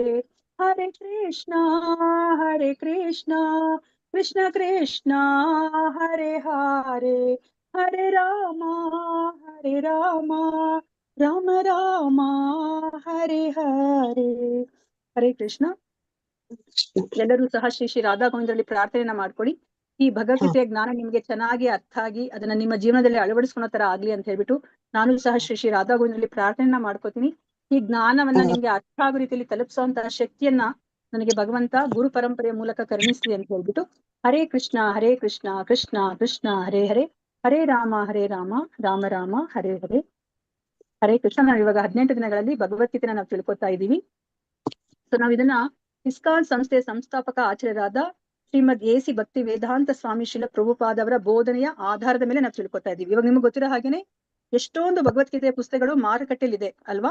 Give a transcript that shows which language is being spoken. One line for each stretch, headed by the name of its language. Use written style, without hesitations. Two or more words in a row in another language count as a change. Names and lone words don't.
Sanskrit: ಹರೇ ಕೃಷ್ಣ ಕೃಷ್ಣ ಕೃಷ್ಣ ಹರೇ ಹರೇ ಹರೇ ರಾಮ ರಾಮ ಹರೇ ಹರೇ. ಹರೇ ಕೃಷ್ಣ.
Kannada: ಎಲ್ಲರೂ ಸಹ ಶ್ರೀ ಶ್ರೀ ರಾಧಾ ಗೋವಿಂದರಲ್ಲಿ ಪ್ರಾರ್ಥನೆಯನ್ನ ಮಾಡ್ಕೊಳ್ಳಿ. ಈ ಭಗವದ್ಗೀತೆಯ ಜ್ಞಾನ ನಿಮ್ಗೆ ಚೆನ್ನಾಗಿ ಅರ್ಥ ಆಗಿ ಅದನ್ನ ನಿಮ್ಮ ಜೀವನದಲ್ಲಿ ಅಳವಡಿಸ್ಕೊಳೋ ತರ ಆಗ್ಲಿ ಅಂತ ಹೇಳ್ಬಿಟ್ಟು ನಾನು ಸಹ ಶ್ರೀ ಶ್ರೀ ರಾಧಾ ಗೋವಿಂದರಲ್ಲಿ ಪ್ರಾರ್ಥನೆಯನ್ನ ಮಾಡ್ಕೋತೀನಿ. ಈ ಜ್ಞಾನವನ್ನ ನಿಮ್ಗೆ ಅರ್ಥ ಆಗೋ ರೀತಿಯಲ್ಲಿ ತಲುಪಿಸುವಂತಹ ಶಕ್ತಿಯನ್ನ ನನಗೆ ಭಗವಂತ ಗುರು ಪರಂಪರೆಯ ಮೂಲಕ ಕರುಣಿಸ್ಲಿ ಅಂತ ಹೇಳ್ಬಿಟ್ಟು
Sanskrit: ಹರೇ ಕೃಷ್ಣ ಕೃಷ್ಣ ಕೃಷ್ಣ ಹರೇ ಹರೇ
Kannada: ಹರೇ ರಾಮ ರಾಮ ರಾಮ ಹರೇ ಹರೇ.
Sanskrit: ಹರೇ ಕೃಷ್ಣ.
Kannada: ನಾವು ಇವಾಗ 18 ದಿನಗಳಲ್ಲಿ ಭಗವದ್ಗೀತೆನ ನಾವು ತಿಳ್ಕೊತಾ ಇದ್ದೀವಿ. ಸೊ ನಾವ್ ಇದನ್ನ ಇಸ್ಕಾನ್ ಸಂಸ್ಥೆಯ ಸಂಸ್ಥಾಪಕ ಆಚಾರ್ಯರಾದ ಶ್ರೀಮದ್ ಎಸಿ ಭಕ್ತಿ ವೇದಾಂತ ಸ್ವಾಮಿ ಶ್ರೀಲ ಪ್ರಭುಪಾದ ಅವರ ಬೋಧನೆಯ ಆಧಾರದ ಮೇಲೆ ನಾವು ತಿಳ್ಕೊತಾ ಇದ್ದೀವಿ. ಇವಾಗ ನಿಮ್ಗೆ ಗೊತ್ತಿರೋ ಹಾಗೇನೆ ಎಷ್ಟೊಂದು ಭಗವದ್ಗೀತೆಯ ಪುಸ್ತಕಗಳು ಮಾರುಕಟ್ಟೆಯಲ್ಲಿ ಇದೆ ಅಲ್ವಾ.